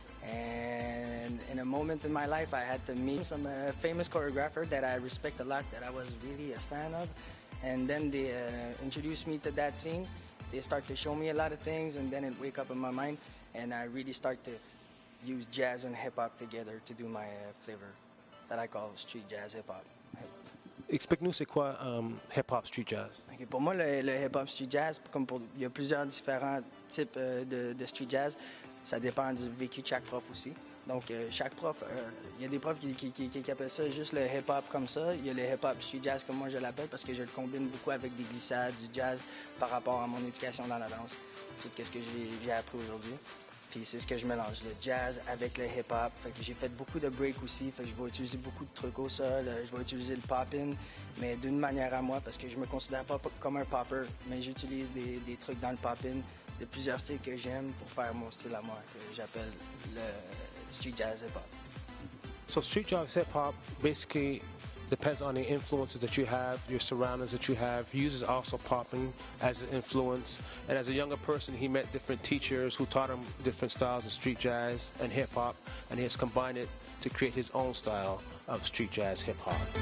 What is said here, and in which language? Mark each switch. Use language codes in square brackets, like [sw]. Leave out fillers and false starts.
[en] And in a moment in my life, I had to meet some famous choreographer that I respect a lot, that I was really a fan of. And then they introduced me to that scene. They start to show me a lot of things, and then it wake up in my mind, and I really start to use jazz and hip-hop together to do my flavor that I call street jazz hip-hop. [fr] Explique-nous c'est quoi hip-hop street jazz? Okay, pour moi, le hip-hop street jazz, il y a plusieurs différents types de street jazz. Ça dépend du vécu de chaque prof aussi. Donc, chaque prof, il y a des profs qui appellent ça juste le hip-hop comme ça. Il y a le hip-hop street jazz comme moi je l'appelle parce que je le combine beaucoup avec des glissades, du jazz par rapport à mon éducation dans la danse. Tout ce que j'ai appris aujourd'hui. Puis c'est ce que je mélange, le jazz avec le hip-hop. Fait que j'ai fait beaucoup de break aussi, fait que je vais utiliser beaucoup de trucs au sol, je vais utiliser le pop-in, mais d'une manière à moi, parce que je me considère pas comme un popper, mais j'utilise des trucs dans le pop-in de plusieurs styles que j'aime pour faire mon style à moi, que j'appelle le street jazz hip-hop. [en] So street jazz hip hop basically depends on the influences that you have, your surroundings that you have. He uses also popping as an influence. And as a younger person, he met different teachers who taught him different styles of street jazz and hip hop, and he has combined it to create his own style of street jazz hip hop.